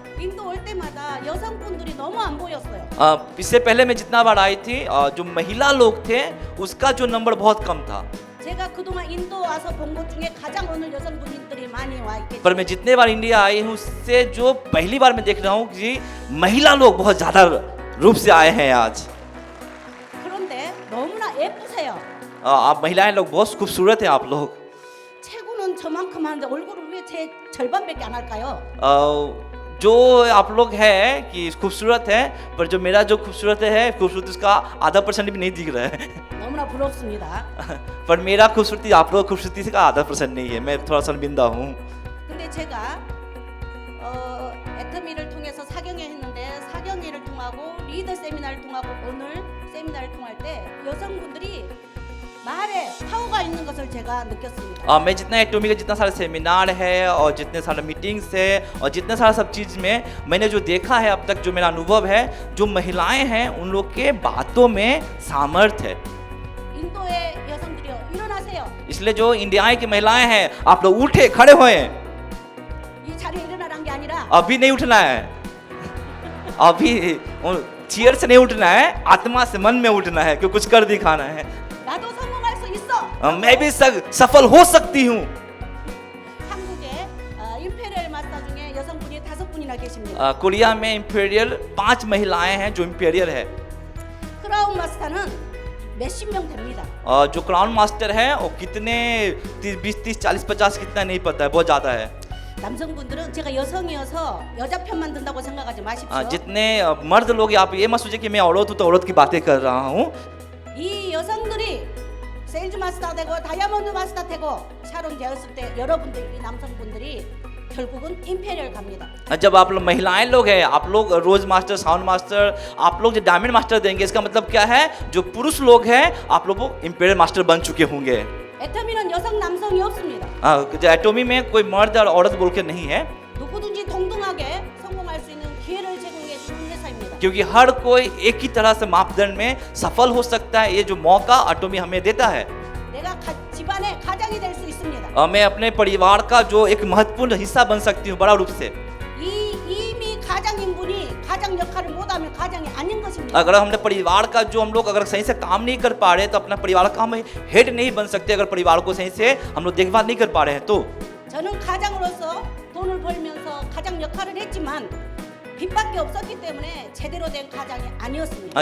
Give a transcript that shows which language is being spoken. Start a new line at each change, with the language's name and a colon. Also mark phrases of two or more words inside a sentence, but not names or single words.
Korean: 인도 올 때마다 여성분들이 너무 안 보였어요.
Hindi: इससे पहले मैं जितना बार आई थी जो महिला लोग थे उसका जो नंबर बहुत कम था।
Korean: 제가 그동안 인도 와서 본 것 중에 가장 오늘 여성분들이 많이 와 있겠죠.
Hindi: पर मैं जितने बार इंडिया आई हूँ उससे जो पहली बार मैं देख रहा हूँ कि महिला लोग बहुत ज्यादा रूप से आए हैं आज।
Korean: 그런데 너무나 예쁘세요.
Hindi: आप महिलाएं लोग बहुत खूबसूरत हैं आप लोग।
Korean: 체구는 저만큼 하는데 얼굴은 왜 제 절반밖에 안 할까요?
Hindi: जो आप लोग हैं कि खूबसूरत है पर जो मेरा जो खूबसूरत है खूबसूरती उसका आधा % भी नहीं दिख रहा है।
Korean: 너무나 부럽습니다.
Hindi: पर मेरा खूबसूरती आप लोग खूबसूरती से का आधा % नहीं है, मैं थोड़ा शर्मिंदा हूँ।
Korean: 근데 제가 애터미를 통해서 사경회 했는데 사경회를 통하고 리더 세미나를 통하고 오늘 세미나를 통할 때 여성분들이 말에 파워가 있는 것을 제가 느꼈습니다.
Hindi: मैं जितना एटोमी का जितना सारा सेमिनार है और जितने सारे मीटिंग्स है और जितने सारा सब चीज़ में मैंने जो देखा है अब तक जो मेरा अनुभव है जो महिलाएं हैं उन लोग के बातों में सामर्थ्य है।
Korean: 인도의 여성들이요 일어나세요.
Hindi: इसलिए जो इंडिया की महिलाएं हैं आप लोग उठे खड़े हुए।
Korean: 이 자리에 일어나란 게 아니라
Hindi: अभी नहीं उठना है, अभी चेयर से नहीं उठना है, आत्मा से मन में उठना है क्योंकि कुछ कर दिखाना है।
Korean: 나도 성공할 수 있어.
Hindi: मैं भी सफल हो सकती हूँ।
Korean: 한국에 임페리얼 마스터 중에 여성분이 5분이나 계십니다.
Hindi: कोरिया में इंपीरियल 5 महिलाएं हैं जो इंपीरियल है।
Korean: 크라운 마스터는 몇십 명 됩니다.
Hindi: जो क्राउन मास्टर है वो कितने 20, 30, 40, 50 कितना नहीं पता है, बहुत ज़्यादा है।
Korean: 남성분들은 제가 여성이어서 여자 편만 든다고 생각하지 마십시오.
Hindi: जितने मर्द लोग आप ये मत सोचिए कि मैं औरत हूँ तो औरत की बातें कर रहा हूँ।
Korean: 이 여성들이 세일즈 마스터 되고 다이아몬드 마스터 되고 샤론 되었을 때 여러분들 이 남성분들이 결국은 임페리얼 갑니다.
Hindi: जब आप लोग महिलाएं लोग हैं आप लोग रोज मास्टर साउंड मास्टर आप लोग जो डायमंड मास्टर देंगे इसका मतलब क्या है जो पुरुष लोग हैं आप लोग इंपीरियल मास्टर बन चुके होंगे।
Korean: 애터미는 여성 남성이 없습니다.
Hindi: एटोमी में कोई मर्द और औरत बोल के नहीं है
Korean: 누구든지 동등하게 성공할 수 있는 기회를 제공해 주는 회사입니다.
Hindi: क्योंकि हर कोई एक ही तरह से मापदंड में सफल हो सकता है। ये जो मौका एटोमी हमें देता है।
Korean: 내가 집안의 가장이 될 수 있습니다.
Hindi: मैं अपने परिवार का जो एक महत्वपूर्ण हिस्सा बन सकती हूँ बड़ा रूप से।
Korean: 이미 가장인 분이 가장 역할을 못하면 가장이 아닌 것입니다.
Hindi: अगर हमने परिवार का जो हम लोग अगर सही से काम नहीं कर पा रहे तो अपना परिवार का हम हेड नहीं बन सकते। अगर परिवार को सही से हम लोग देखभाल नहीं कर पा रहे हैं तो
Korean: 저는 가장으로서 돈을 벌면서 가장 역할을 했지만 빚밖에 없었기 때문에 제대로 된 가장이 아니었습니다.